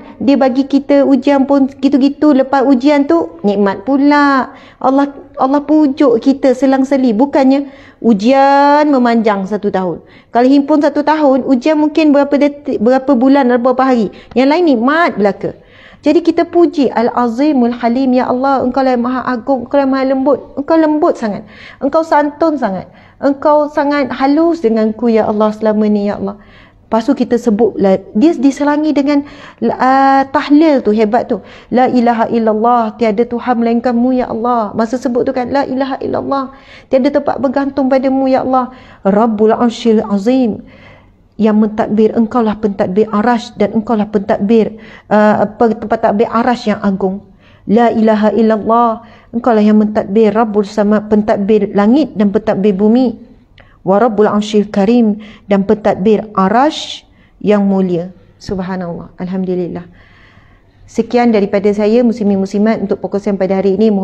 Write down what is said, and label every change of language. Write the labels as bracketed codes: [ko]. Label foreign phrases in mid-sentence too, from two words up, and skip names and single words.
[ms] Dia bagi kita ujian pun gitu-gitu. Lepas ujian tu, nikmat pula. Allah pujuk kita selang-seli. Bukannya ujian memanjang 1 tahun. Kalau himpun 1 tahun, ujian mungkin berapa bulan, berapa hari. Yang lain nikmat belaka. Jadi kita puji [ar] العظيم الحليم يا الله, [ms] Engkau lah yang maha agung. Engkau lah yang maha lembut. Engkau lembut sangat. Engkau santun sangat. Engkau sangat halus denganku [ar] يا الله [ms] selama ni [ar] يا الله. [ms] Lepas tu kita sebutlah, dia diselangi dengan tahlil tu, hebat tu. [ar] لا إله إلا الله, [ms] tiada Tuhan melainkanmu [ar] يا الله. [ms] Masa sebut tu kan, [ar] لا إله إلا الله, [ms] tiada tempat bergantung padamu [ar] يا الله. رب العرش العظيم, [ms] yang mentadbir, engkaulah pentadbir arash, dan engkaulah pentadbir tempat tadbir arash yang agung. [ar] لا إله إلا الله, [ms] engkaulah yang mentadbir [ar] رب السماء, [ms] pentadbir langit dan pentadbir bumi. [ar] ورب العرش الكريم, [ms] dan pentadbir arash yang mulia. [ar] سبحان الله. الحمد لله. [ms] Sekian daripada saya, muslimin muslimat, untuk fokusan pada hari ini.